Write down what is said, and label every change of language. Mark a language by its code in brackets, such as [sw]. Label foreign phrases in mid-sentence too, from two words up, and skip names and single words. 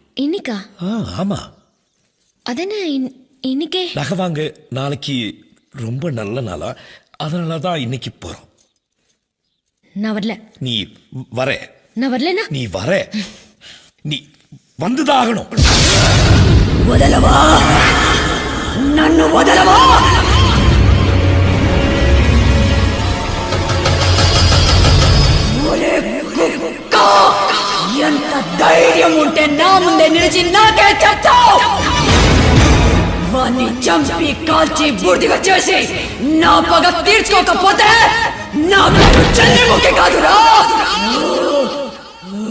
[ta] இன்னைக்கா? ஆமா. அதென்ன இன்னைக்கே? நகை வாங்க நாளைக்கு ரொம்ப நல்ல நாளா, அதனாலதான் இன்னைக்கு போறோம். நான் வரல. நீ வர. நான் வரலனா? நீ வர. நீ வந்துதான் ஆகணும். [te] వదలవా నన్ను వదలవా ఎంత ధైర్యం ఉంటే నా ముందే నిలిచి నాకే చెప్తావు వాణ్ణి చంపి కాల్చి బూడిదగా చేసి నా పగ తీర్చుకోకపోతే నా పేరు చంద్రముఖి కాదురా